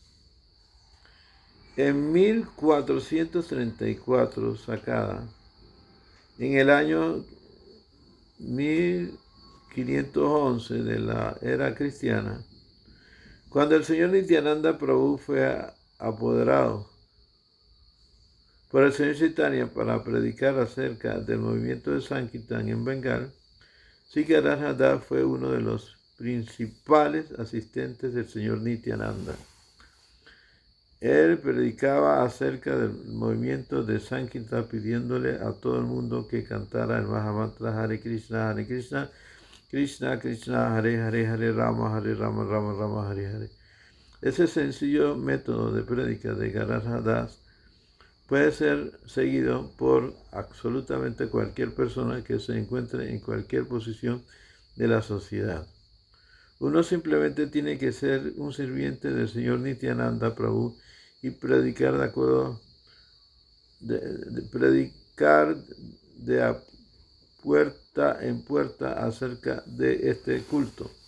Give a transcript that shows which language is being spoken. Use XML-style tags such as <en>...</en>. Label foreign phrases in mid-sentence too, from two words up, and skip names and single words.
<es>En 1434, sacada, en el año 1511 de la era cristiana, cuando el señor Nityananda Prabhu fue apoderado por el señor Chaitanya para predicar acerca del movimiento de Sankirtan en Bengal, Sri Gadadhara Das fue uno de los principales asistentes del señor Nityananda. Él predicaba acerca del movimiento de Sankirtan, pidiéndole a todo el mundo que cantara el Mahamantra</es> <sa>Hare Krishna, Krishna Krishna, Hare Hare, Hare Rama, Rama Rama, Hare Hare.</sa> <es>Ese sencillo método de prédica de Gadadhara Das puede ser seguido por absolutamente cualquier persona que se encuentre en cualquier posición de la sociedad. Uno simplemente tiene que ser un sirviente del señor Nityananda Prabhu y predicar de acuerdo, predicar de puerta en puerta acerca de este culto.</es>